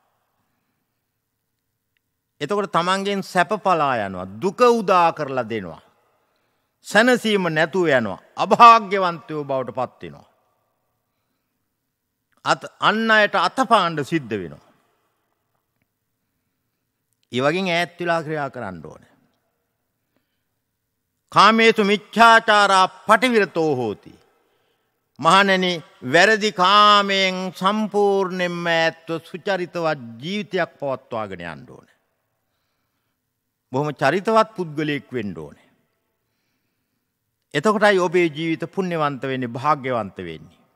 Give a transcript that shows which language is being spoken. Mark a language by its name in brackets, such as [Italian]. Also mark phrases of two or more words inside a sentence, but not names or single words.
[Sinhala] එතකොට තමන්ගෙන් සැප පලා යනවා දුක උදා කරලා දෙනවා. සැනසීම නැතුව යනවා අභාග්‍යවන්තයෝ බවට පත් වෙනවා. අන් අයට අතපාන්න සිද්ධ වෙනවා. ඒ වගේ ඈත් වෙලා ක්‍රියා කරන්න ඕනේ. [Pali] කාමේසු මිච්ඡාචාරා පටිවිරතෝ හෝති. [Sinhala] මහණෙනි වැරදි කාමයෙන් සම්පූර්ණයෙන්ම ඈත්ව සුචරිතවත් ජීවිතයක් පවත්වාගෙන යන්න ඕනේ. බොහොම චරිතවත් පුද්ගලයෙක් වෙන්න ඕනේ. එතකොටයි ඔබේ ජීවිත පුණ්‍යවන්ත වෙන්නේ භාග්‍යවන්ත වෙන්නේ.